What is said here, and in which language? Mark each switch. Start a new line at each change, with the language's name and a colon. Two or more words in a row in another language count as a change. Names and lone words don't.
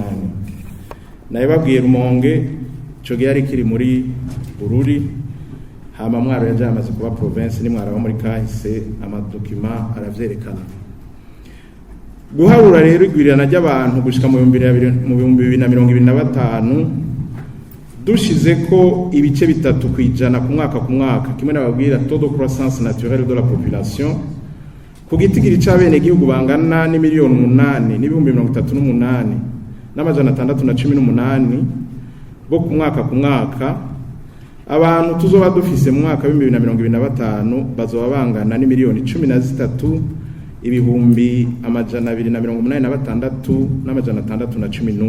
Rundi: Nayibabwiye Rumonge ico gihe ari kiri muri Bururi, hama Mwaro yajamaze kuba province ni Mwaro muri kahise, amadokima aravyerekana. Guharura rero igwirirana ry'abantu gushika mu 2025 dushize ko ibice bitatu kwijana ku mwaka kimwe nababwira
French: taux de croissance naturelle de la population
Rundi: ku gitigiri c'abene gihugu bangana ni miliyoni 8 n'ibihumbi 38 n'amajana 618 bo ku mwaka abantu tuzoba dufise mu mwaka wa 2025 bazoba bangana ni miliyoni 13 ibihumbi 286 n'amajana 611.